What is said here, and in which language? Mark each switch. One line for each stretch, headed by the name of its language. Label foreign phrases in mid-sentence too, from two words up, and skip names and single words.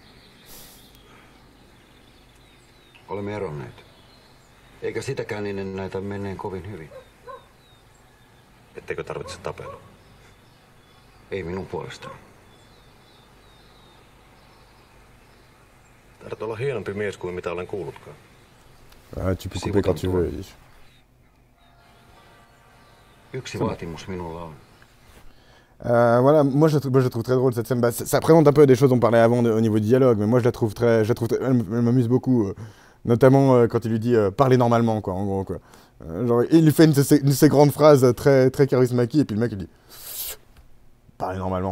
Finnish: Olemme eronneet. Eikä sitäkään niin näytä menneen kovin hyvin. Ettekö tarvitse tapella? Ei minun puolestani. Taidat olla hienompi mies kuin mitä olen kuullutkaan.
French: Tu peux couper quand tu veux, Ish.
Finnish: Yksi vaatimus minulla on.
French: Voilà, moi je la trouve très drôle cette scène. Bah, ça présente un peu des choses dont on parlait avant au niveau du dialogue, mais moi je la trouve elle m'amuse beaucoup, notamment quand il lui dit parler normalement, quoi, en gros, quoi. Genre, il lui fait une de ces grandes phrases très, très charismatiques, et puis le mec il dit parler normalement.